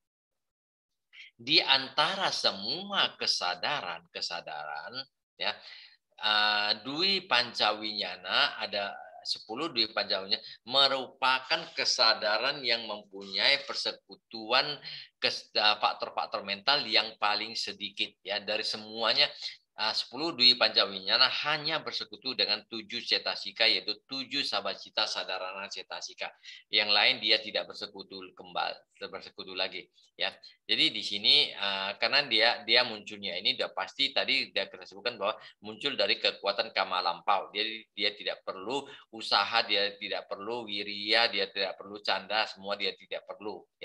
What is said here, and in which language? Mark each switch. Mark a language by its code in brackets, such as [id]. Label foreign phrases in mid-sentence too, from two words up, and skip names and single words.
[id] Di antara semua kesadaran ya [pi] dwi pancawinyana [id] ada 10 [pi] dwi pancawinyana [id] merupakan kesadaran yang mempunyai persekutuan faktor-faktor mental yang paling sedikit ya dari semuanya. 10 [pi] dwi pancawinyana [id] hanya bersekutu dengan 7 cetasika yaitu 7 [pi] sabacita sadarana cetasika. [id] Yang lain dia tidak bersekutu lagi ya. Jadi di sini karena dia munculnya ini udah pasti tadi kita sebutkan bahwa muncul dari kekuatan kama lampau. Jadi dia tidak perlu usaha, dia tidak perlu wirya, dia tidak perlu canda, semua dia tidak perlu ya.